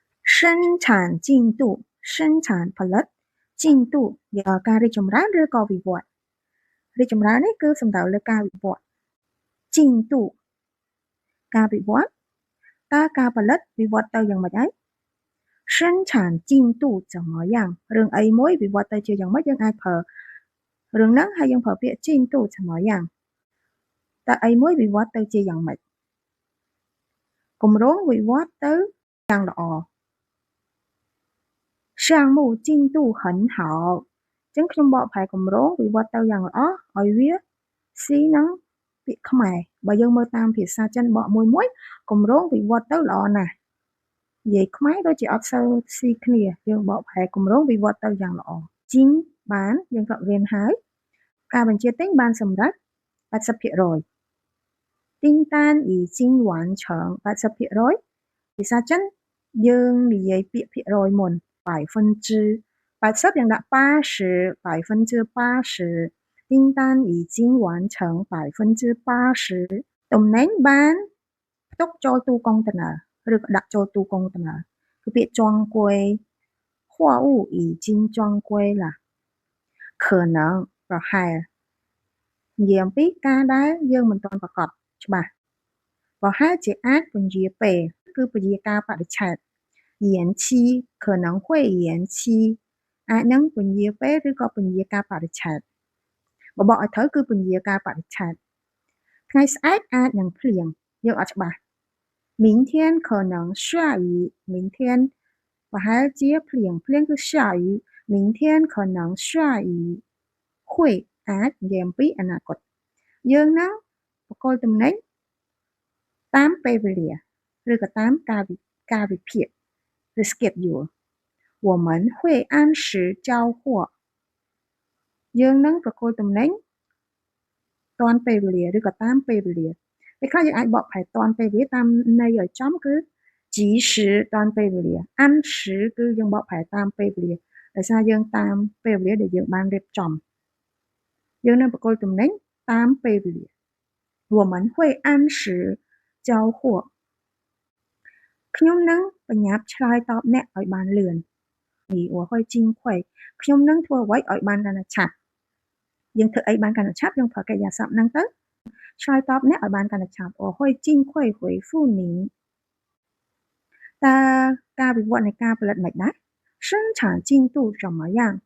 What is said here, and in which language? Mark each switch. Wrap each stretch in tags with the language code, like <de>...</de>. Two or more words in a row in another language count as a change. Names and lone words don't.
<vi>sinh sản</vi> <km>进度</km> <vi>sinh sản</vi> <km>ផលិត进度ការរីកចម្រើនឬក៏វិវត្តរីកចម្រើននេះគឺសំដៅលើការវិវត្ត进度ការវិវត្តតើការផលិតវិវត្តទៅយ៉ាងម៉េចហើយ</km> <zh>生产进度怎么样</zh> <km>រឿងអីមួយវិវត្តទៅជាយ៉ាងម៉េចយើងអាចប្រើរឿងហ្នឹងហើយយើងប្រើពាក្យ</km> <zh>进度怎么样</zh> <km>តើអីមួយវិវត្តទៅជាយ៉ាងម៉េចគម្រោងវិវត្តទៅយ៉ាងល្អ</km> <zh>项目进度很好</zh> <km>អញ្ចឹងខ្ញុំបកប្រែគម្រោងវិវត្តទៅយ៉ាងល្អឲ្យវាស៊ីនឹងពាក្យខ្មែរបើយើងមើលតាម ភាសាចិនបកមួយគម្រោងវិវត្តទៅល្អណាស់និយាយខ្មែរដូចជាអត់សូវស៊ីគ្នាយើងបកប្រែគម្រោងវិវត្តទៅយ៉ាងល្អជីងបានយើងក៏រៀនហើយការបញ្ជាទិញបានសម្រេច 80% ទិញតាន</km> <zh>已经完成 80%</zh> <km>ភាសាចិនយើងនិយាយពាក្យភាគរយមុន80%យើងដាក់80%</km> <zh>订单已经完成</zh> <km>80% ទំនិញបានផ្ទុកចូលទូកុងតឺន័រឬក៏ដាក់ចូលទូកុងតឺន័រគឺពាក្យចងគួយ</km> <zh>货物已经装柜了可能</zh> <km>ប្រហែលនិយាយអំពីការដែលយើងមិនទាន់ប្រកបច្បាស់ប្រហែលជាអាចពន្យាពេលគឺពន្យាកា របរិច្ឆេទ</km> <zh>延期可能会延期</zh> <km>អាចនឹងពន្យាពេលឬក៏ពន្យាការបរិច្ឆេទបបកឲ្យត្រូវគឺពន្យាការបរិច្ឆេទថ្ងៃស្អែកអាចនឹងភ្លៀងយើងអត់ច្បាស់</km> <zh>明天可能下雨明天</zh> <km>ប្រហែលជាភ្លៀងគឺ</km> <zh>下雨明天可能下雨会</zh> <km>អាចនិយាយអំពីអនាគតយើងនឹងបកគោល ទំនិញតាមពេលវេលាឬក៏តាមការវិភាគឬ schedule</km> <zh>我们会按时交货</zh> <km>យើង នឹងប្រគល់ទំនិញតាន់ពេលវេលាឬក៏តាមពេលវេលាពេលខ្លះយើងអាចបកប្រែតាន់ពេលវេលាតាមន័យឲ្យចំគឺ及时តាន់ពេលវេលា按时គឺយើងបកប្រែតាមពេលវេលាដោយសារយើងតាមពេលវេលាដែលយើងបានរៀបចំយើងនឹងប្រគល់ទំនិញតាមពេលវេលា</km> <zh>我们会按时交货</zh> <km>ខ្ញុំនឹងបញ្ញាប់ឆ្លើយតបអ្នកឲ្យបានលឿន</km> <zh>我会尽快</zh> <km>ខ្ញុំនឹងធ្វើអ្វីឲ្យបានកាន់តែឆាប់យើងធ្វើអីបានកាន់តែឆាប់យើងប្រើកិរិយាសព្ទហ្នឹងទៅឆ្លើយតបអ្នកឲ្យបានកាន់តែឆាប់</km> <zh>我会尽快回复您</zh> <km>តើការវិវត្តនៃការផលិតមិនដែរ</km> <zh>生产进度怎么样</zh>